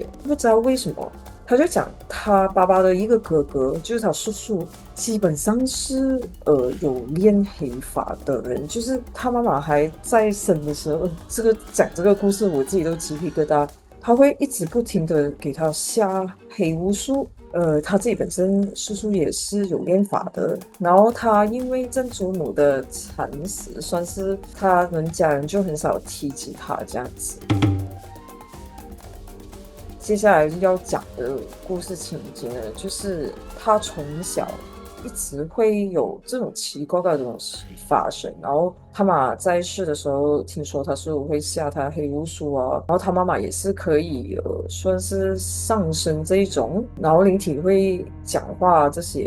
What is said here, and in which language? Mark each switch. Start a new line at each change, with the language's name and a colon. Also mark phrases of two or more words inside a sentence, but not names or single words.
Chinese: 不知道為什麼，他就講他爸爸的一個哥哥，就是他叔叔，基本上是有練黑髮的人，就是他媽媽還在生的時候，講這個故事我自己都雞皮疙瘩。他會一直不停的給他下黑巫術。他自己本身叔叔也是有練法的，然後他因為曾祖母的慘死，算是他們家人就很少提及他這樣子。接下來要講的故事情節呢，就是他從小一直會有這種奇怪的東西發生。然後他媽在世的時候，聽說他是會下他黑巫術啊，然後他媽媽也是可以算是上升這一種，然後靈體會講話這些。